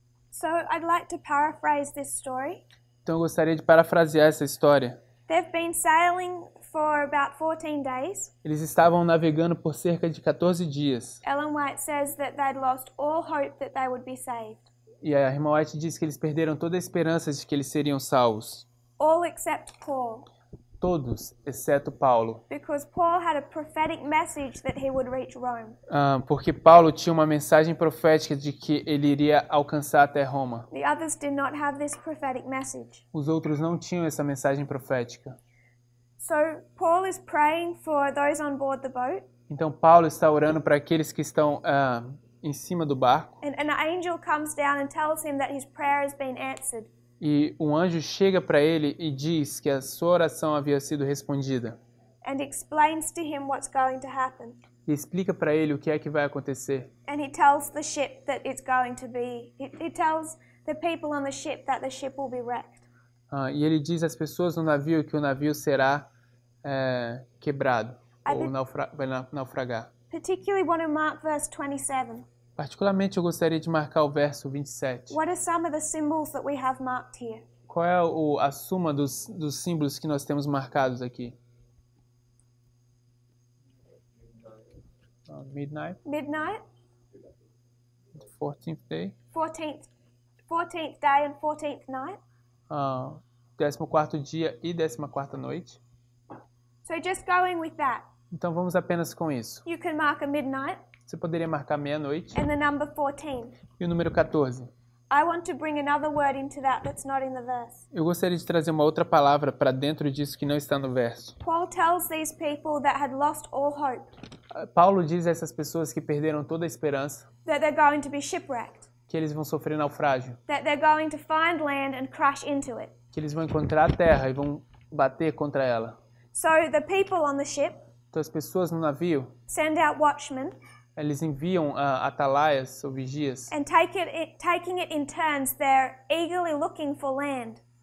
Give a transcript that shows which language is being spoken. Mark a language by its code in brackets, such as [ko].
[en] So I'd like to paraphrase this story. [pt] Então eu gostaria de parafrasear essa história. [en] They've been sailing for about 14 days. [pt] Eles estavam navegando por cerca de 14 dias. [en] Ellen White says that they'd lost all hope that they would be saved. [pt] E a irmã White diz que eles perderam toda a esperança de que eles seriam salvos. [en] All except Paul. [pt] Todos, exceto Paulo. [en] Because Paul had a prophetic message that he would reach Rome. [pt] Porque Paulo tinha uma mensagem profética de que ele iria alcançar até Roma. [en] The others did not have this prophetic message. [pt] Os outros não tinham essa mensagem profética. [en] So Paul is praying for those on board the boat. [pt] Então Paulo está orando para aqueles que estão em cima do barco. [en] And an angel comes down and tells him that his prayer has been answered. [pt] E um anjo chega para ele e diz que a sua oração havia sido respondida. [en] And explains to him what's going to happen. [pt] E explica para ele o que é que vai acontecer. [en] And he tells the ship that it's going to be. He tells the people on the ship that the ship will be wrecked. [pt] E ele diz às pessoas no navio que o navio será quebrado ou vai naufragar. [en] Particularly want to mark verse 27. [pt] Particularmente eu gostaria de marcar o verso 27. [en] What are some of the symbols that we have marked here? [pt] Qual é a soma dos símbolos que nós temos marcados aqui? [en] Midnight, Midnight, 14th day, 14th day and 14th night. [pt] 14º dia e 14ª noite. [en] So just going with that, [pt] Então vamos apenas com isso. [en] you can mark a midnight [pt] Você poderia marcar meia-noite [en] and the number 14. [pt] e o número 14. [en] I want to bring another word into that's not in the verse. [pt] Eu gostaria de trazer uma outra palavra para dentro disso que não está no verso. [en] Paul tells these people that had lost all hope [pt] Paulo diz a essas pessoas que perderam toda a esperança [en] that they're going to be shipwrecked, [pt] que eles vão sofrer naufrágio, [en] that they're going to find land and crash into it. [pt] que eles vão encontrar a terra e vão bater contra ela. [en] So the people on the ship [pt] Então as pessoas no navio, [en] send out watchmen [pt] eles enviam atalaias ou vigias [en] and taking it in turns, they're eagerly looking for land.